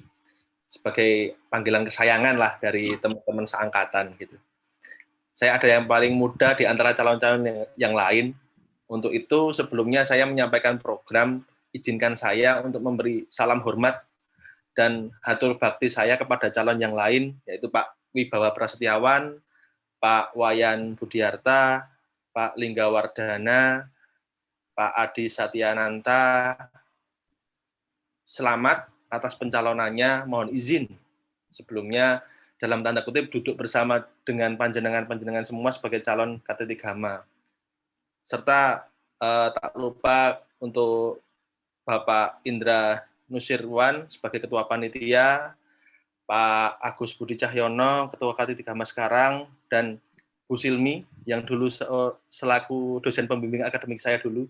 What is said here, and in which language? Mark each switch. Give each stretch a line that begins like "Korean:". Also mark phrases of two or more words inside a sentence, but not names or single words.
Indonesian: Sebagai panggilan kesayangan lah dari teman-teman seangkatan gitu. Saya ada yang paling muda di antara calon-calon yang lain. Untuk itu sebelumnya saya menyampaikan program, izinkan saya untuk memberi salam hormat dan hatur bakti saya kepada calon yang lain, yaitu Pak Wibawa Prasetyawan, Pak Wayan Budiarta, Pak Lingga Wardana, Pak Adi Satyananta. Selamat atas pencalonannya, mohon izin sebelumnya dalam tanda kutip duduk bersama dengan panjenengan-panjenengan semua sebagai calon KT Tigama. Serta tak lupa untuk Bapak Indra Nusirwan sebagai Ketua Panitia, Pak Agus Budi Cahyono, Ketua KT Tigama sekarang, dan Bu Silmi yang dulu selaku dosen pembimbing akademik saya dulu.